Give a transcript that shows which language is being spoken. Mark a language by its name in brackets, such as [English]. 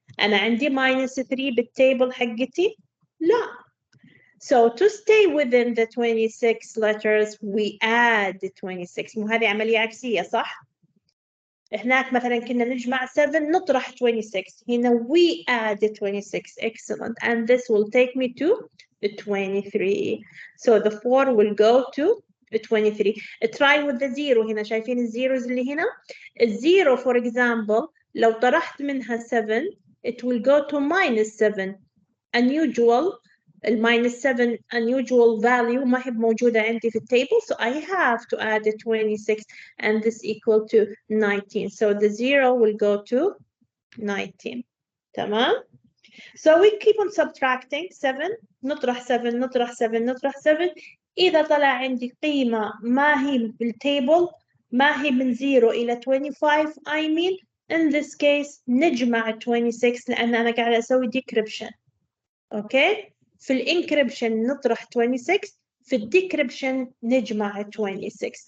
[Arabic] أنا عندي minus 3 بالتable حقتي؟ لا. [English] So to stay within the 26 letters, we add the 26. [Arabic] مو هذه عملية عكسية صح؟ هناك مثلا كنا نجمع 7 نطرح 26. [English] هنا we add the 26. Excellent. And this will take me to the 23. So the 4 will go to 23. Try with the 0 هنا. [Arabic] شايفين الزيروز اللي هنا؟ الزيرو [English] for example [Arabic] لو طرحت منها 7 [English] it will go to minus 7. Unusual minus 7 unusual value [Arabic] ما هي موجودة عندي في التable, [English] so I have to add the 26 and this equal to 19. So the 0 will go to 19. تمام? So we keep on subtracting 7 [Arabic] نطرح 7 نطرح 7 نطرح 7. إذا طلع عندي قيمة ما هي بالتable ما هي من 0 إلى 25 [English] I mean in this case [Arabic] نجمع 26 لأن أنا قاعدة أسوي decryption. [English] Okay? [Arabic] في الانكريبشن نطرح 26 في الديكريبشن نجمع 26.